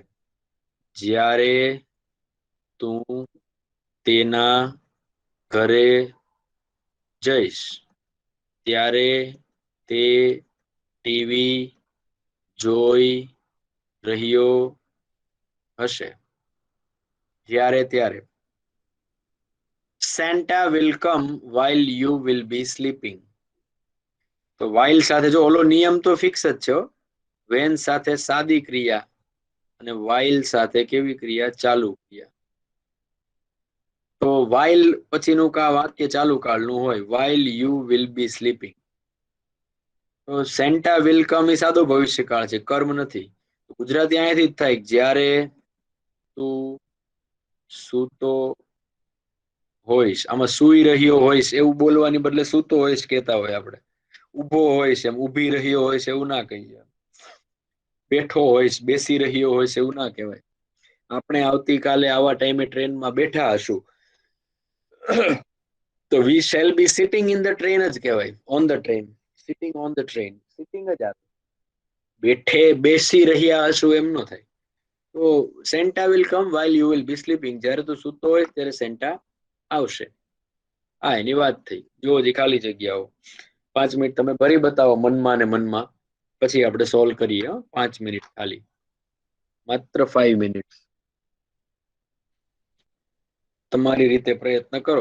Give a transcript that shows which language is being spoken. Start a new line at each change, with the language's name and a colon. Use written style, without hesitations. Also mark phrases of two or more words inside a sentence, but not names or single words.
Gujarati: જ્યારે તું તેના ઘરે જઈશ ત્યારે તે ટીવી જોઈ રહ્યો હશે. જ્યારે ત્યારે.
English: Santa will come while you will be sleeping.
Gujarati: તો while સાથે જો ઓલો નિયમ તો ફિક્સ જ છે. વેન સાથે સાદી ક્રિયા અને while સાથે કેવી ક્રિયા? ચાલુ ક્રિયા. તો while પછીનું કા વાક્ય ચાલુ કાળનું હોય.
English: while you will be sleeping.
Gujarati: તો
English: Santa will come
Gujarati: એ સાદો ભવિષ્યકાળ છે, કર્મ નથી. ગુજરાતી અહીંયાથી જ થાય. જ્યારે તું સૂતો હોઈશ. આમાં સૂઈ રહ્યો હોઈશ એવું બોલવાની બદલે સૂતો હોઈશ કહેતા હોય આપણે. ઊભો હોઈશ એમ ઊભી રહ્યો હોઈશ એવું ના કહીએ. બેઠો હોઈશ બેસી રહ્યો હોઈશ એવું ના કહેવાય. આપણે આવતીકાલે આવા ટાઈમે ટ્રેનમાં બેઠા હશું તો
English: we shall be sitting in the train
Gujarati: જ કહેવાય.
English: on the train. sitting on the train.
Gujarati: સિટિંગ જ આવે. બેસી રહ્યા હશું એમ ન થાય.
English: તો Santa will come while you will be sleeping.
Gujarati: જ્યારે તું સૂતો હોય ત્યારે સેન્ટા આવશે. હા, એની વાત થઈ. જો હજી ખાલી જગ્યાઓ 5 મિનિટ તમે ભરી બતાવો મનમાં ને મનમાં, પછી આપણે સોલ્વ કરીએ. 5 મિનિટ ખાલી, માત્ર 5 મિનિટ. તમારી રીતે પ્રયત્ન કરો.